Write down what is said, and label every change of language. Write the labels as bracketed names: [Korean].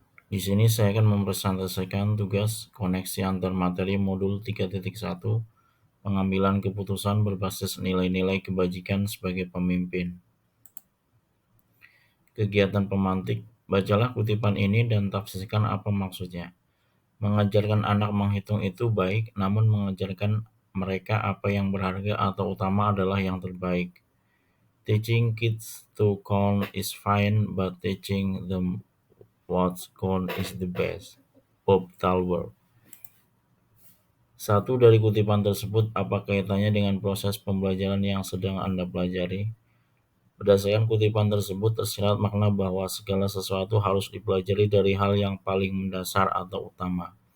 [Indonesian] Di sini saya akan mempresentasikan tugas koneksi antar materi modul 3.1, pengambilan keputusan berbasis nilai-nilai kebajikan sebagai pemimpin. Kegiatan pemantik, bacalah kutipan ini dan tafsirkan apa maksudnya. Mengajarkan anak menghitung itu baik, namun mengajarkan mereka apa yang berharga atau utama adalah yang terbaik. [English] Teaching kids to count is fine, but teaching them what count is the best. Bob Talbot. [Indonesian] Satu dari kutipan tersebut, apa kaitannya dengan proses pembelajaran yang sedang Anda pelajari? Berdasarkan kutipan tersebut tersirat makna bahwa segala sesuatu harus dipelajari dari hal yang paling mendasar atau utama.